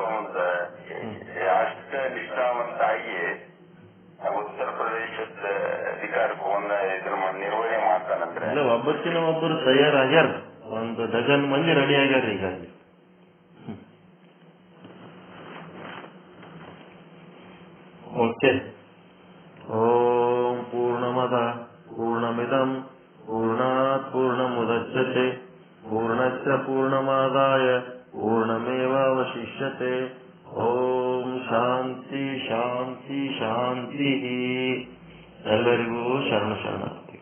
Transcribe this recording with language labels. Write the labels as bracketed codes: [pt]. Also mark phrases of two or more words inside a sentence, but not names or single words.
[kn] ಒಂದು ಅಷ್ಟ ನಿಷ್ಠಾವಂತಾಗಿ ಉತ್ತರ ಪ್ರದೇಶದ ಅಧಿಕಾರಕ್ಕೆ ಒಂದ ನಿರ್ವಹಣೆ ಮಾಡ್ತಾನಂದ್ರೆ ಒಬ್ಬಕ್ಕಿನ ಒಬ್ಬರು ತಯಾರಾಗ್ಯಾರ. ಒಂದು ಡಜನ್ ಮಂದಿ ರೆಡಿ ಆಗ್ಯಾರ ಈಗ. ಓಕೆ. [sa] ಓಂ ಪೂರ್ಣಮದ ಪೂರ್ಣಮಿದಂ ಪೂರ್ಣಾತ್ ಪೂರ್ಣಮುದಚ್ಯತೆ ಪೂರ್ಣಸ್ಯ ಪೂರ್ಣಮಾದಾಯ ಪೂರ್ಣಮೇವಾವಶಿಷ್ಯತೆ. ಓಂ ಶಾಂತಿ ಶಾಂತಿ ಶಾಂತಿ. [kn] ಎಲ್ಲರಿಗೂ ಶರಣ ಶರಣ.